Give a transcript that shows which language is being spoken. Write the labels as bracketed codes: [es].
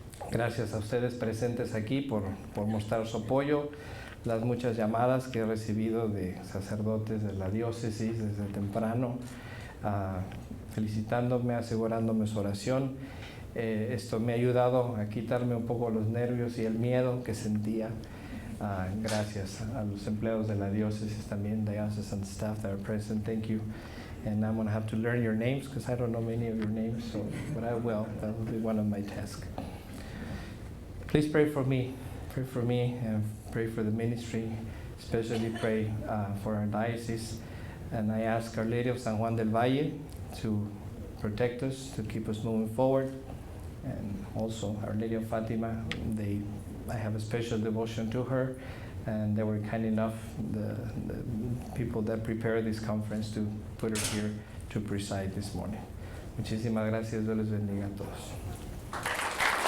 [es] Gracias a ustedes presentes aquí por mostrar su apoyo, las muchas llamadas que he recibido de sacerdotes de la diócesis desde temprano, felicitándome, asegurándome su oración. Esto me ha ayudado a quitarme un poco los nervios y el miedo que sentía. Gracias a los empleados de la diócesis también, [en] diocesan staff that are present. Thank you. And I'm going to have to learn your names because I don't know many of your names, but I will. That will be one of my tasks. Please pray for me and pray for the ministry, especially pray for our diocese. And I ask Our Lady of San Juan del Valle to protect us, to keep us moving forward. And also Our Lady of Fatima, I have a special devotion to her, and they were kind enough, the people that prepared this conference, to put her here to preside this morning. [es] Muchísimas gracias, Dios les bendiga a todos.